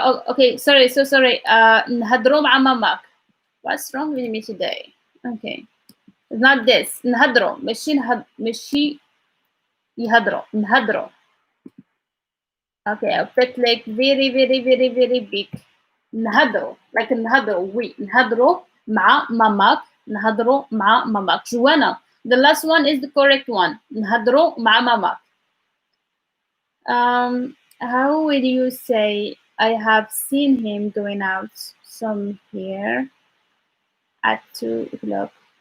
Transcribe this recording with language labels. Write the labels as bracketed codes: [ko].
[en] Okay, sorry, so sorry. [ar] نهدروا مع مامك. [en] What's wrong with me today? Okay, it's not this. [ar] نهدروا مشي يهدروا نهدروا. [en] Okay, I'll put like very very very very big. [ar] نهدروا like نهدروا we نهدروا مع مامك نهدروا مع مامك. [en] Joanna, the last one is the correct one. [ar] نهدروا مع مامك. [en] How will you say I have seen him going out some here at 2 o'clock?